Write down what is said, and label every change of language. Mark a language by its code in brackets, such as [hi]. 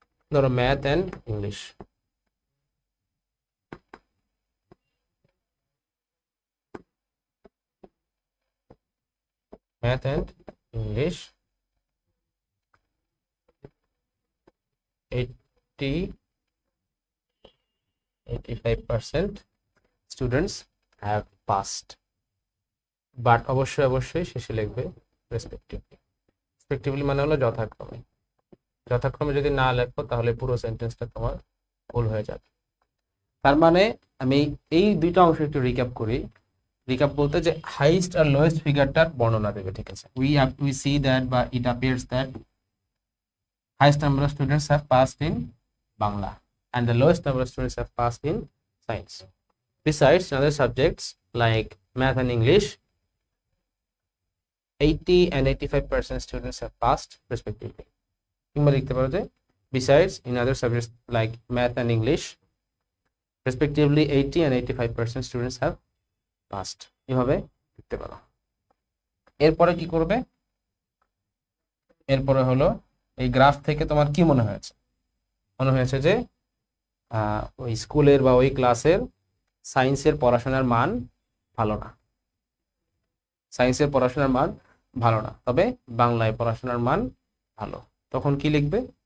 [bn] ধরো math and English, math and English 85% [en] students have passed, [bn] but অবশ্যই শেষে লিখবে রেসপেক্টিভলি। রেসপেক্টিভলি মানে হলো যথাক্রমে, যথাক্রমে যদি না লেখো তাহলে পুরো সেন্টেন্সটা তোমার ভুল হয়ে যাবে। তার মানে আমি এই দুইটা অংশ একটু রিক্যাপ করি। রিক্যাপ বলতে যে হাইয়েস্ট আর লোয়েস্ট ফিগারটার বর্ণনা দেবে, ঠিক আছে। [en] We see that বা it appears that highest number of students have passed in Bangla and the lowest number of students have passed in science. Besides, in other subjects like math and English, 80 and 85% students have passed respectively. Besides, in other subjects like math and English, respectively 80 and 85% students have passed. [bn] এভাবে লিখতে পারো। এরপরে কি করবে? এরপরে হলো এই graph থেকে তোমার কি মনে হয়েছে? মনে হয়েছে যে ওই স্কুলের বা ওই ক্লাসের সায়েন্সের পড়াশোনার মান ভালো না, সায়েন্সের পড়াশোনার মান ভালো না, তবে বাংলায় পড়াশোনার মান ভালো। তখন কি লিখবে?